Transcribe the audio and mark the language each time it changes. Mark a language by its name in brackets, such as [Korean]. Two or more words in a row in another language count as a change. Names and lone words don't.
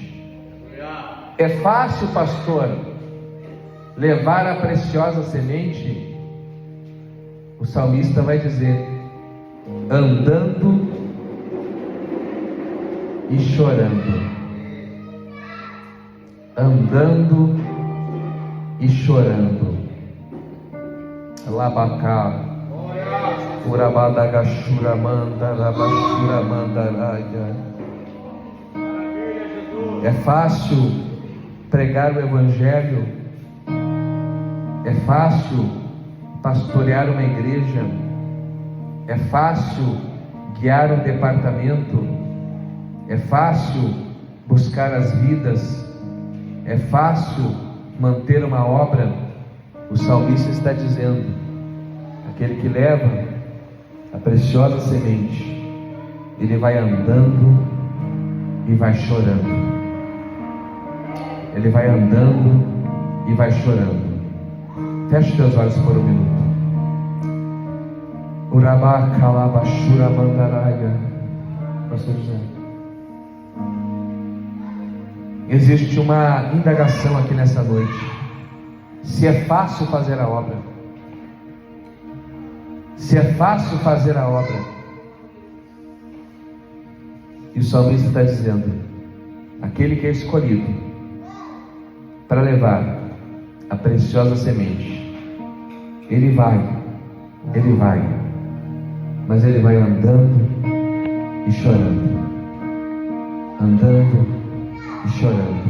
[Portuguese] É fácil, pastor, levar a preciosa semente? O salmista vai dizer: andando e chorando. Andando e chorando. Labacá, Urabadagashura manda, Rabashura mandaraia. É fácil pregar o Evangelho, é fácil pastorear uma igreja, é fácil guiar um departamento, é fácil buscar as vidas, é fácil manter uma obra. O salmista está dizendo: aquele que leva a preciosa semente, ele vai andando e vai chorando. Ele vai andando e vai chorando. Feche teus olhos por um minuto. Urabá calabashura mandaraia. Pastor José, existe uma indagação aqui nessa noite: se é fácil fazer a obra. Se é fácil fazer a obra. E o salmista está dizendo: aquele que é escolhido para levar a preciosa semente, ele vai, mas ele vai andando e chorando, andando e chorando.